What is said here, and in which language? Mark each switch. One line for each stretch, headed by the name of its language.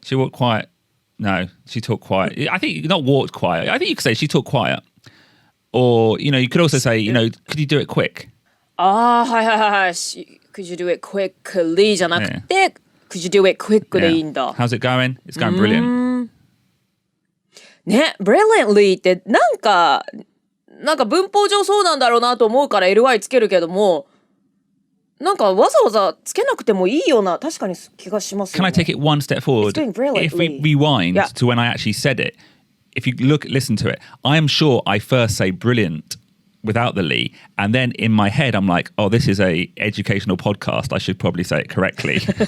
English: She walked quiet. No, she talked quiet. I think not walked quiet. I think you could say she talked quiet. Or, you could also say, could you do it quick?
Japanese: はい。
English: Could you do it quickly
Japanese: じゃなくて、
English: Could you do it quick
Japanese: でいいんだ。
English: How's it going? It's going brilliant.
Japanese: ね、brilliantly ってなんか文法上そうなんだろうなと思うから ly つけるけども、なんかわざわざつけなくてもいいような確かに気がしますよね。
English: Can I take it one step forward? It's doing brilliantly. If we rewind to when I actually said it, if you listen to it, I am sure I first say brilliant without the lee, and then in my head I'm like, oh, this is a educational podcast, I should probably say it correctly.